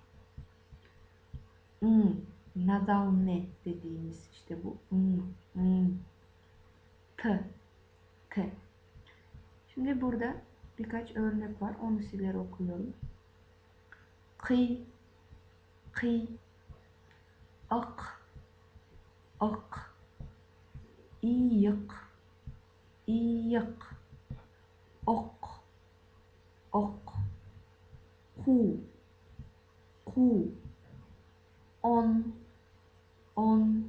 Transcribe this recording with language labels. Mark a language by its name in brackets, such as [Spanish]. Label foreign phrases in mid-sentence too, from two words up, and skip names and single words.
[Turkish] Nazal ne dediğimiz işte bu. T. T. Şimdi burada birkaç örnek var. Onu sizlere okuyorum. Kıy. Kıy. Ak. Ak. İyik. İyik. Ok. Ok. Ku. Ku. On. On.